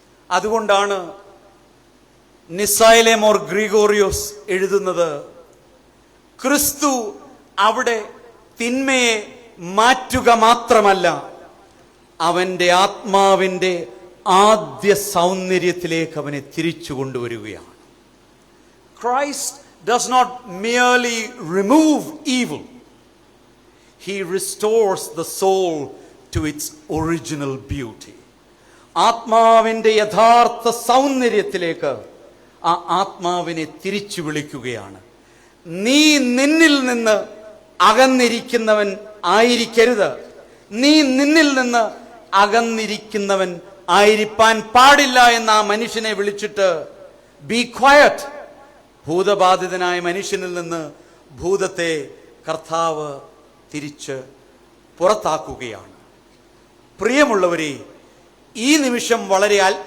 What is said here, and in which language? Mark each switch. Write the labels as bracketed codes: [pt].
[ml] അതുകൊണ്ടാണ് നിസായിലെ മോർ ഗ്രിഗോറിയോസ് എഴുതുന്നത്, ക്രിസ്തു അവിടെ തിന്മയെ മാറ്റുക മാത്രമല്ല, അവൻ്റെ ആത്മാവിൻ്റെ ആദ്യ സൗന്ദര്യത്തിലേക്ക് അവനെ തിരിച്ചു കൊണ്ടുവരികയാണ്. [en] Christ does not merely remove evil, he restores the soul to its original beauty. [ml] ആത്മാവിൻ്റെ യഥാർത്ഥ സൗന്ദര്യത്തിലേക്ക് ആ ആത്മാവിനെ തിരിച്ചു വിളിക്കുകയാണ്. നീ നിന്നിൽ നിന്ന് അകന്നിരിക്കുന്നവൻ ആയിരിക്കരുത്, നീ നിന്നിൽ നിന്ന് അകന്നിരിക്കുന്നവൻ ആയിരിക്കാൻ പാടില്ല എന്ന ആ മനുഷ്യനെ വിളിച്ചിട്ട് [en] be quiet, [ml] ഭൂതബാധിതനായ മനുഷ്യനിൽ നിന്ന് ഭൂതത്തെ കർത്താവ് തിരിച്ച് പുറത്താക്കുകയാണ്. പ്രിയമുള്ളവരെ, ഈ നിമിഷം വളരെ